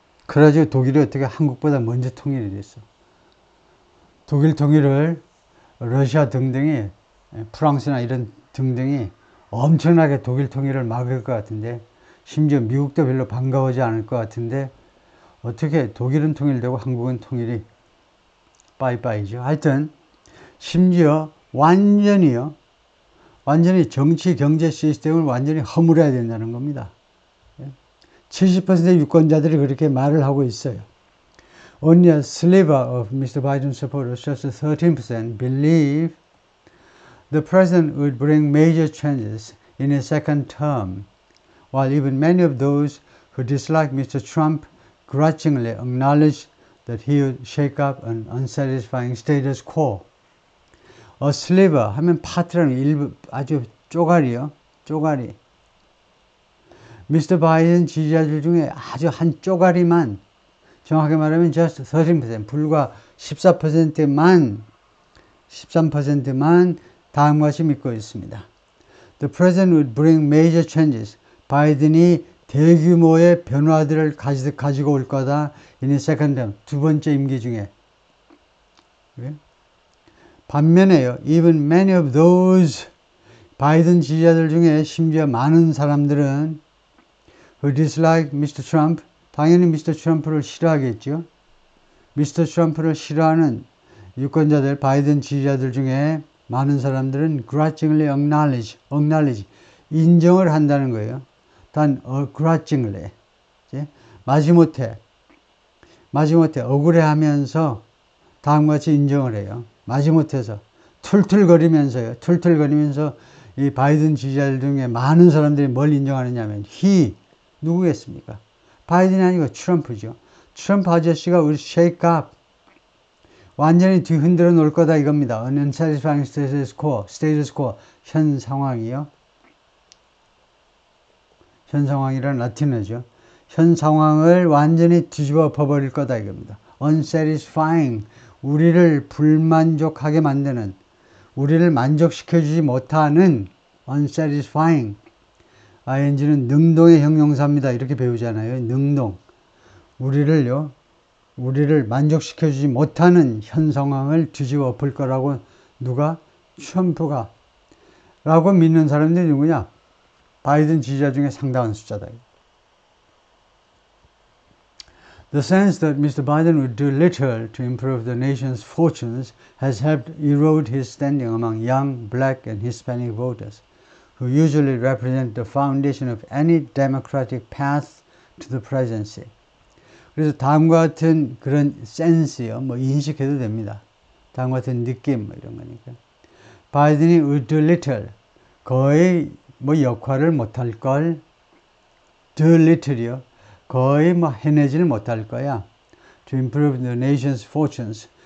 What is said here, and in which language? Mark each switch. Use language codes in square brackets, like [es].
[ko] 그래가지고 독일이 어떻게 한국보다 먼저 통일이 됐어. 독일 통일을 러시아 등등이, 프랑스나 이런 등등이 엄청나게 독일 통일을 막을 것 같은데, 심지어 미국도 별로 반가워하지 않을 것 같은데, 어떻게 독일은 통일되고 한국은 통일이 빠이빠이죠. 하여튼 심지어 완전히 정치 경제 시스템을 완전히 허물어야 된다는 겁니다. 70%의 유권자들이 그렇게 말을 하고 있어요. [en] Only a sliver of Mr. Biden's supporters, just 13%, believe the president would bring major changes in his second term, while even many of those who dislike Mr. Trump grudgingly acknowledge that he would shake up an unsatisfying status quo. [ko] A sliver 하면 파트라는 일부, 아주 쪼가리요. 쪼가리. 미스터 바이든 지지자들 중에 아주 한 쪼가리만, 정확하게 말하면 [en] just 13%, [ko] 불과 13%만 다음과 같이 믿고 있습니다. [en] The president would bring major changes. [ko] 바이든이 대규모의 변화들을 가지고 올 거다. [en] in his second term, [ko] 두 번째 임기 중에. 반면에요, [en] even many of those, [ko] 바이든 지지자들 중에 심지어 많은 사람들은 [en] who dislike Mr. [ko] Trump, 당연히 미스터 트럼프를 싫어하겠죠. 미스터 트럼프를 싫어하는 유권자들, 바이든 지지자들 중에 많은 사람들은 [en] grudgingly acknowledge, [ko] 인정을 한다는 거예요. 단 grudgingly, 마지못해 억울해하면서 다음과 같이 인정을 해요. 마지못해서 툴툴거리면서 이 바이든 지지자들 중에 많은 사람들이 뭘 인정하느냐면 누구겠습니까? 바이든이 아니고 트럼프죠. 트럼프 아저씨가 우리 shake up, 완전히 뒤흔들어 놓을 거다 이겁니다. [en] unsatisfying status quo, [ko] 현 상황이요. 현 상황이란 라틴어죠. 현 상황을 완전히 뒤집어 엎어버릴 거다 이겁니다. unsatisfying, 우리를 불만족하게 만드는, 우리를 만족시켜주지 못하는 unsatisfying, ing는 능동의 형용사입니다. 이렇게 배우잖아요. 능동. 우리를 만족시켜주지 못하는 현 상황을 뒤집어 엎을 거라고 누가? 트럼프가. 라고 믿는 사람들이 누구냐? 바이든 지지자 중에 상당한 숫자다. [en] The sense that Mr. Biden would do little to improve the nation's fortunes has helped erode his standing among young, black, and Hispanic voters, who usually represent the foundation of any democratic path to the presidency. [ko] 그래서 다음과 같은 그런 센스요, 인식해도 됩니다. 다음과 같은 느낌, 이런 거니까. 바이든이 [en] would do little, [ko] 거의 역할을 못할 걸, do little이요. 거의 해내지를 못할 거야. [en] To improve the nation's fortunes.